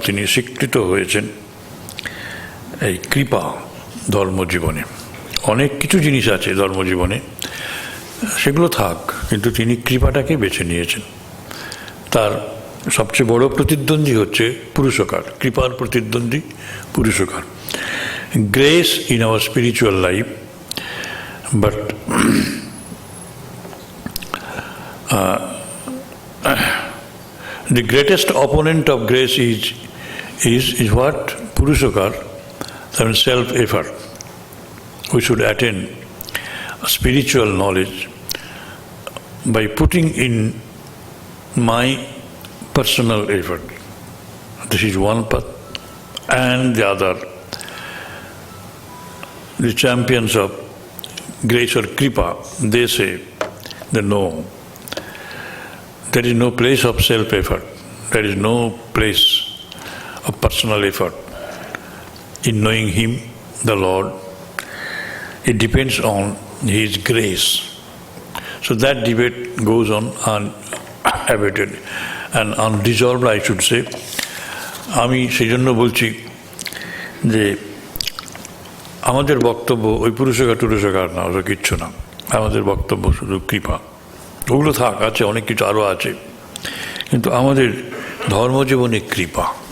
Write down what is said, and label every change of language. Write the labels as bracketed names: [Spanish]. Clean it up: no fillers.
[Bangla] তিনি স্বীকৃত হয়েছেন। এই কৃপা ধর্মজীবনে, অনেক কিছু জিনিস আছে ধর্মজীবনে, সেগুলো থাক, কিন্তু তিনি কৃপাটাকে বেছে নিয়েছেন। তার সবচেয়ে বড় প্রতিদ্বন্দ্বী হচ্ছে পুরুষকার। কৃপার প্রতিদ্বন্দ্বী পুরুষকার। [English] Grace in our spiritual life, but the greatest opponent of grace is what? পুরুষকার, that means self-effort. We should attain spiritual knowledge by putting in my personal effort. This is one path. And the other, the champions of grace or kripa, they say that no, there is no place of self-effort. There is no place of personal effort in knowing Him, the Lord. It depends on His grace. So that debate goes on unabated and unresolved, I should say. [Bangla] আমি সেই জন্য বলছি যে আমাদের বক্তব্য ওই পুরুষকার টুরুষকার না, ওটা কিচ্ছু না। আমাদের বক্তব্য শুধু কৃপা। ওগুলো থাক, আছে অনেক কিছু আরও আছে, কিন্তু আমাদের ধর্মজীবনে কৃপা।